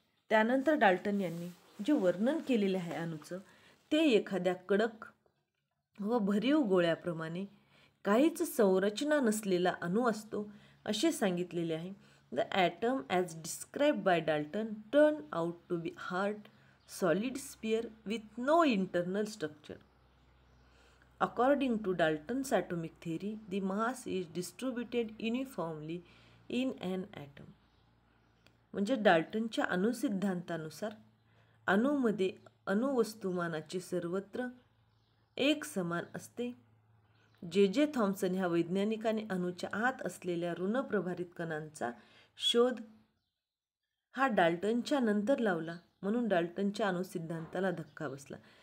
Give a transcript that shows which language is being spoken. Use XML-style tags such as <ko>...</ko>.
<mr>त्यानंतर डाल्टन यांनी जे वर्णन केलेले आहे अणूचं ते एखाद्या कडक व भरीव गोळ्याप्रमाणे काहीच संरचना नसलेला अणू असतो असे सांगितलेले आहे.</mr> <en>The atom as described by Dalton turn out to be hard solid sphere with no internal structure. According to Dalton's atomic theory, the mass is distributed uniformly in an atom.</en> <mr>म्हणजे डाल्टनच्या अणुसिद्धांतानुसार अणूमध्ये अणुवस्तुमानाचे सर्वत्र एक समान असते. जे थॉम्सन ह्या वैज्ञानिकाने अणूच्या आत असलेल्या ऋणप्रभारित कणांचा शोध हा डाल्टनच्या नंतर लावला, म्हणून डाल्टनच्या अणुसिद्धांताला धक्का बसला.</mr>